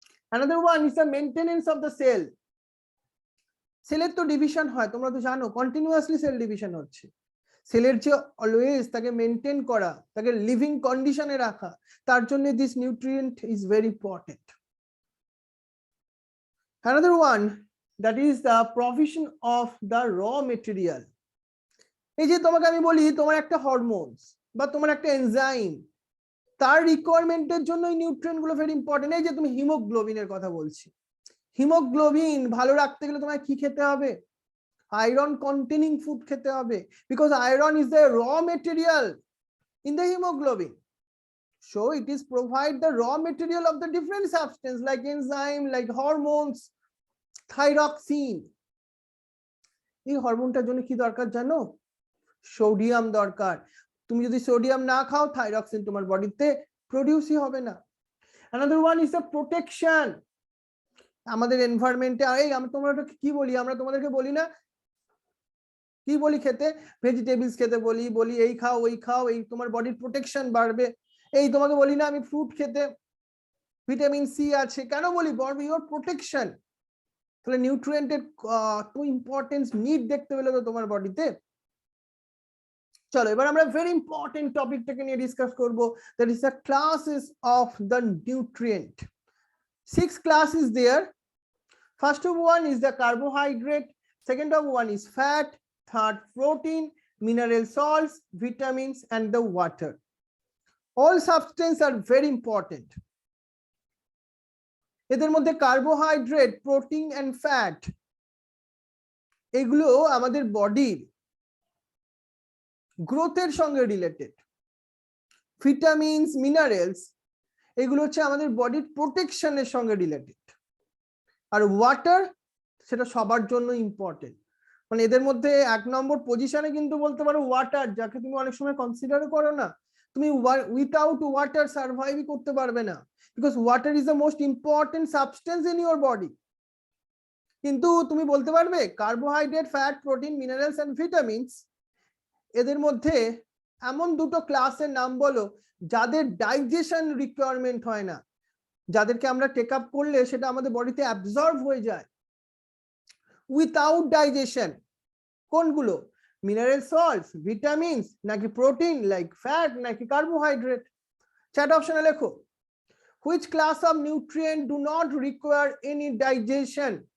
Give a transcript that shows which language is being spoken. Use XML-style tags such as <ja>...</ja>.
<en>Another one is the maintenance of the cell.</en> <bn>সেলের তো division হয়, তোমরা তো জানো কন্টিনিউয়াসলি সেল ডিভিশন হচ্ছে। সেলের যে অলওয়েজ তাকে মেনটেন করা, তাকে লিভিং কন্ডিশনে রাখা, তার জন্য</bn> <en>This nutrient is very important. Another one, that is the provision of the raw material.</en> <bn>এই যে তোমাকে আমি বলি তোমার একটা হরমোনস বা তোমার একটা এনজাইম, তার রিকোয়ারমেন্টের জন্য এই নিউট্রিয়েন্ট গুলো ভেরি ইম্পর্টেন্ট। এই যে তুমি হিমোগ্লোবিনের কথা বলছি, হিমোগ্লোবিন ভালো রাখতে গেলে তোমায় কি খেতে হবে? আয়রন কন্টেনিং ফুড খেতে হবে,</bn> <en>Because iron is the raw material in the haemoglobin. So it is provide the raw material of the different substance like enzyme, like hormones, thyroxine.</en> <bn>এই হরমোনটার জন্য কি দরকার জানো? সোডিয়াম দরকার। তুমি যদি সোডিয়াম না খাও, থাইরক্সিন তোমার বডিতে প্রডিউসই হবে না।</bn> <en>Another one is the protection.</en> <bn>আমাদের এনভায়রনমেন্টে, এই আমরা তোমরা কি বলি, আমরা তোমাদেরকে বলি না কি বলি খেতে? ভেজিটেবলস খেতে বলি, বলি এই খাও ওই খাও, এই তোমার বডির প্রোটেকশন বাড়বে। এই তোমাকে বলি না আমি ফ্রুট খেতে, ভিটামিন সি আছে, কেন বলি? Body your protection. তাহলে নিউট্রিয়েন্টের তো ইম্পর্টেন্স নিড দেখতে পেলে তো তোমার বডিতে। চলো এবার আমরা ভেরি ইম্পর্টেন্ট টপিকটাকে নিয়ে ডিসকাস করব,</bn> <en>That is the classes of the nutrient. 6 classes there. First of one is the carbohydrate, second of one is fat, third protein, mineral salts, vitamins, and the water. All substances are very important.</en> <bn>এদের মধ্যে carbohydrate, protein and fat, এগুলো আমাদের বডির গ্রোথের সঙ্গে related. Vitamins, minerals, এগুলো হচ্ছে আমাদের বডির প্রোটেকশনের সঙ্গে রিলেটেড। আর ওয়াটার, সেটা সবার জন্য ইম্পর্টেন্ট। মানে এদের মধ্যে 1 নম্বর পজিশনে কিন্তু বলতে পারো ওয়াটার, যাকে তুমি অনেক সময় কনসিডার করো না। তুমি উইথাউট ওয়াটার সার্ভাইভই করতে পারবে না,</bn> <en>Because water is the most important substance in your body.</en> <bn>কিন্তু তুমি বলতে পারবে carbohydrate, fat, protein, minerals and vitamins, এদের মধ্যে এমন দুটো ক্লাসের নাম বলো যাদের ডাইজেশন রিকোয়ারমেন্ট হয় না, যাদেরকে আমরা টেক আপ করলে সেটা আমাদের বডিতে অ্যাবজর্ব হয়ে যায় উইথাউট ডাইজেশন। কোনগুলো? মিনারেল সল্টস, ভিটামিনস, নাকি প্রোটিন লাইক ফ্যাট, নাকি কার্বোহাইড্রেট? চ্যাট অপশনে লেখো,</bn> <en>which class of nutrient do not require any digestion?</en>